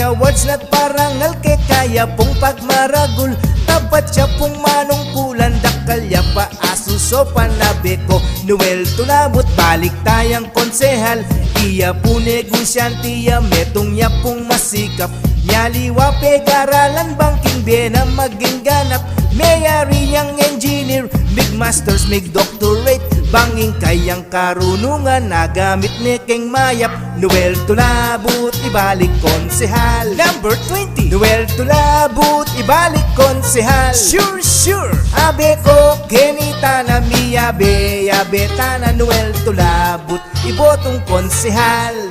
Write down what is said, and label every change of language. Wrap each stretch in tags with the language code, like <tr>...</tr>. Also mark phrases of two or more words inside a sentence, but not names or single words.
<pam>awards na't parangal ke kaya pong pagmaragul, tapat siya pong manungkulan, dakalya pa asuso panabi ko, Noel Tulabot, balik tayang konsehal, iya po negosyante, metong niya pong masikap, nyaliwa pegaralan banking bena maging ganap, mayari yang engineer,</pam> <en>big masters, big doctorate,</en> <pam>banging kayang karunungan, nagamit ni King Mayap. Noel Tulabot, ibalik konsehal. Number 20, Noel Tulabot, ibalik konsehal. Sure, abe ko, kenita na miyabe, yabeta na Noel Tulabot, ibotong konsehal.</pam>